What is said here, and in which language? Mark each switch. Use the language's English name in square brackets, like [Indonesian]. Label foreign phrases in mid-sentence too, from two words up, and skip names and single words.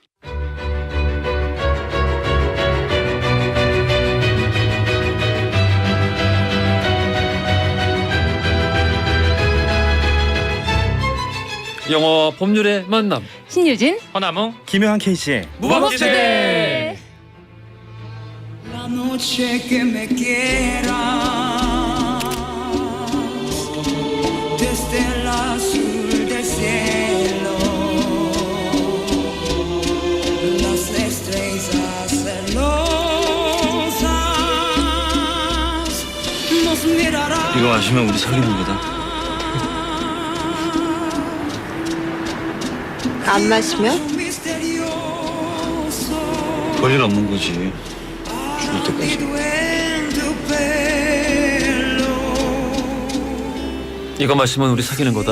[Korean] 영화와 법률의 만남 신유진 허나무 김효한 K씨의 무법지대. [Spanish] noche que me quieras desde el azul del cielo las estrellas celosas nos mirarán. [Korean] 이거 마시면 우리 사귀는 거다. 안 마시면? 별일 없는 거지. 죽을 때까지. 이거 마시면 우리 사귀는 거다.